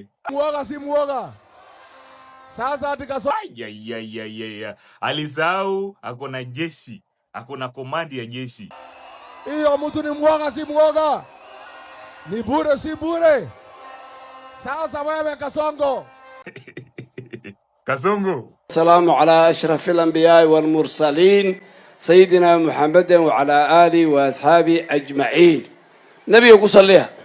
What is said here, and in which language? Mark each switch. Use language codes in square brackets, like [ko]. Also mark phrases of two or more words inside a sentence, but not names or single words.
[sw] Muoga si muoga. Sasa atikaso. Alisahau akona jeshi, akona komandi ya jeshi. Iyo mtu ni muoga si muoga. Ni bure si bure. Sasa wewe Kasongo. Kasongo. [ar] السلام على أشرف الأنبياء والمرسلين سيدنا محمد وعلى آله وأصحابه أجمعين. نبي يقول صليها.